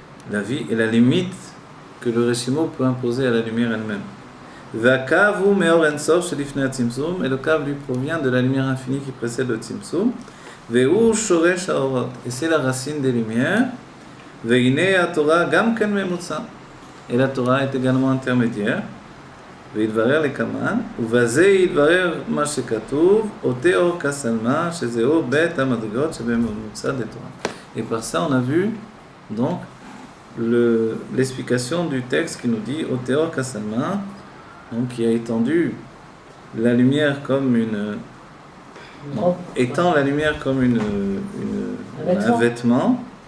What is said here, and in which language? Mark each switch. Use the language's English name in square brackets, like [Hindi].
[French] La vie est la limite que le reshimo peut imposer à la lumière elle-même. [Hebrew] Vakavu meor ensof shelifnei hatzimtzum, [French] et le cave lui provient de la lumière infinie qui précède le tzimtzum. [Hebrew] Veu shoresh haorot, [French] et c'est la racine des lumières. [Hebrew] Veine haTorah gam ken memutza, [French] et la Torah est également intermédiaire. [Hebrew] ויתברר לקמן, ובזה יתברר מה שכתוב, אותי אור כסלמה, שזהו בית המדרגות שבממוצע דתורה. [French] Et par ça, on a vu donc l'explication du texte qui nous dit [Hebrew] אותי אור כסלמה, [French] donc qui a étendu la lumière comme étend la lumière comme un vêtement.